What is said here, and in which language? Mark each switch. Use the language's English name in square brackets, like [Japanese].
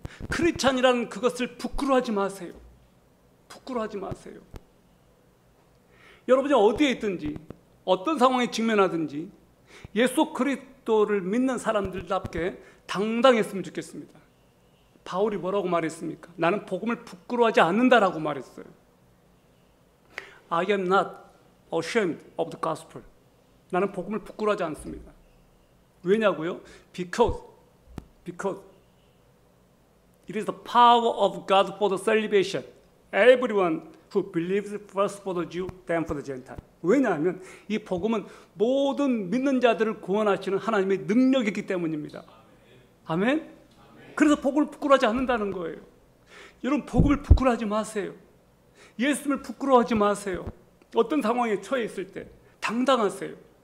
[Korean] 크리스찬이라는 그것을 부끄러워하지 마세요. 부끄러워하지 마세요. 여러분이 어디에 있든지 어떤 상황에 직면하든지 예수 그리스도를 믿는 사람들답게 당당했으면 좋겠습니다. 바울이 뭐라고 말했습니까? 나는 복음을 부끄러워하지 않는다라고 말했어요. [English] I am not ashamed of the gospel. [Korean] 나는 복음을 부끄러워하지 않습니다. 왜냐고요? [English] Because it is the power of God for the salvation. Everyone who believes first for the Jew, then for the Gentile. [Korean] 왜냐하면 이 복음은 모든 믿는 자들을 구원하시는 하나님의 능력이기 때문입니다. 아멘? 그래서 복음을 부끄러워하지 않는다는 거예요. 여러분, 복음을 부끄러워하지 마세요. 예수님을 부끄러워하지 마세요. 어떤 상황에 처해 있을 때 당당하세요.